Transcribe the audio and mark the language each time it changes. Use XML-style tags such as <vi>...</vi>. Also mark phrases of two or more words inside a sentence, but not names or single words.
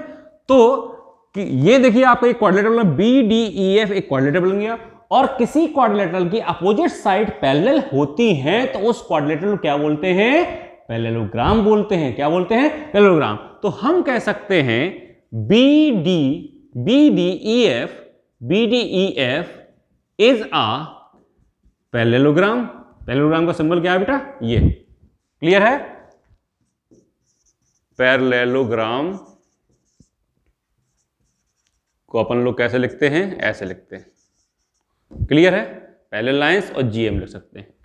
<hi>तो ये देखिए, आपका एक क्वाड्रिलेटरल BDEF एक क्वाड्रिलेटरल बन गया, और किसी क्वाड्रिलेटरल की अपोजिट साइड पैरेलल होती हैं तो उस क्वाड्रिलेटरल क्या बोलते हैं, पैरेललोग्राम बोलते हैं। क्या बोलते हैं? पैरेललोग्राम। तो हम कह सकते हैं</hi> <en>BDEF is a parallelogram.</en> <hi>पैरेललोग्राम का सिंबल क्या है बेटा? ये। क्लियर है? पैरेललोग्राम को अपन लोग कैसे लिखते हैं? ऐसे लिखते हैं। क्लियर है?</hi> <en>parallel lines</en> <hi>और जीएम लिख सकते हैं।</hi>